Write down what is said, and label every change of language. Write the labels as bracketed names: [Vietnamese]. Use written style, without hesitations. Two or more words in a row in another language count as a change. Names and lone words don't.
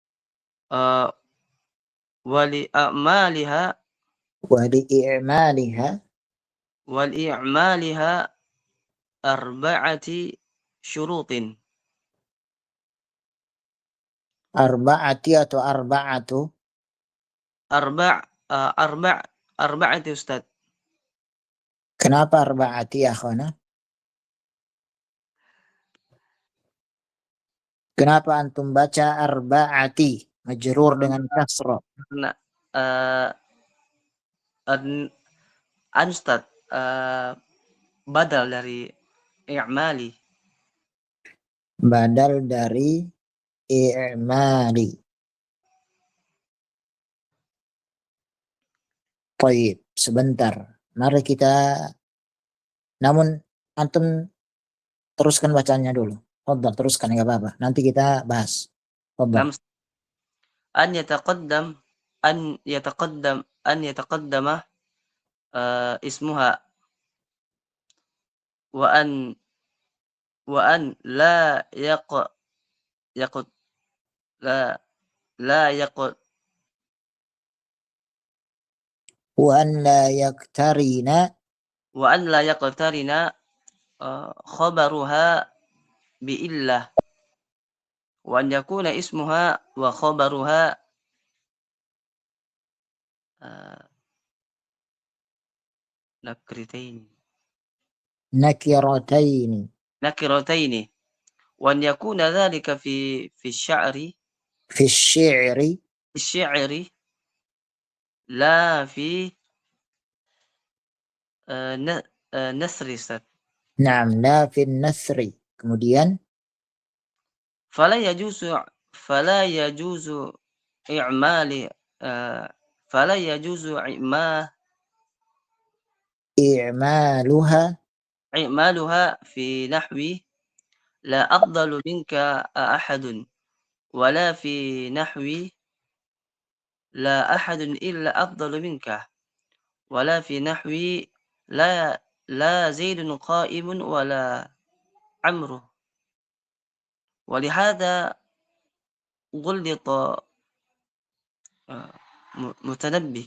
[Arabic] ولإعمالها أربعة شروط. [Indonesian] Arba'ati atau arba'atu? [Arabic] أربعة أستاذ. [Indonesian] Kenapa arba'ati ya khana? Kenapa antum baca [Arabic] أربعة مجرور [Indonesian] dengan kasrah? Nah, Ustaz, badal dari i'mali. Badal dari i'mali. Baik, sebentar. Mari kita, namun antum teruskan bacanya dulu. Fadhal, teruskan enggak apa-apa. Nanti kita bahas. Fadhal. [Arabic] نعم أن يتقدم أن يتقدم اسمها وأن لا يق لا لا يق la la yaq وأن لا يقترن وأن لا يقترن خبرها بإلا وأن يكون اسمها وخبرها نكرتين نكرتين وأن يكون ذلك في الشعر في الشعر الشعر لا في نثر Ustaz. نعم، لا في نثر. [Indonesian] Kemudian [Arabic] فلا يجوز إعمال فلا يجوز إعمالها في نحو لا أفضل منك أحد ولا في نحو لا أحد إلا أفضل منك ولا في نحو لا زيد قائم ولا عمرو ولهذا غلط متنبي